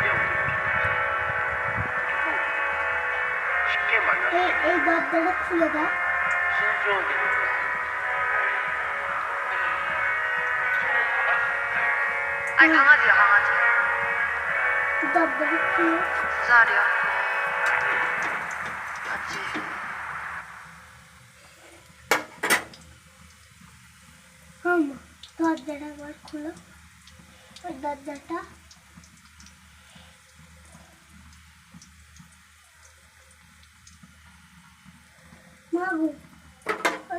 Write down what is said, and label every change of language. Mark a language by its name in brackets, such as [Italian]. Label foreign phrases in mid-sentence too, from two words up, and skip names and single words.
[Bangla] এই দরজাটা খুলে দাও। [Korean] 아니 강아지야 강아지. [Bangla] দরজাটা খুলে। [Korean] 두 살이야. 맞지? [Bangla] হুম, দরজাটা একবার খুলো। ওই দরজাটা। মা গো, ওই